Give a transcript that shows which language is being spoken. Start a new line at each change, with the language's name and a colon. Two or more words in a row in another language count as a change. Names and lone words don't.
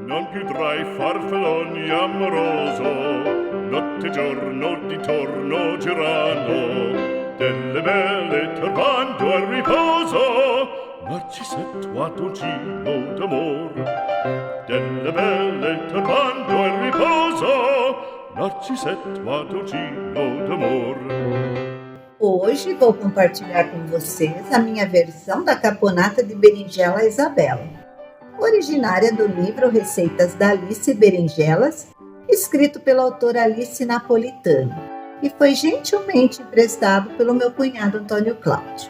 Italian: più tra i farfalloni amoroso, notte e giorno di torno girando, delle belle turbando al riposo, Narcisetto Adoncino d'amor. Delle belle turbando al riposo, Narcisetto Adoncino d'amor.
Portuguese: Hoje vou compartilhar com vocês a minha versão da caponata de berinjela Isabela, originária do livro Receitas da Alice Berinjelas, escrito pela autora Alice Napolitano, e foi gentilmente emprestado pelo meu cunhado Antônio Cláudio.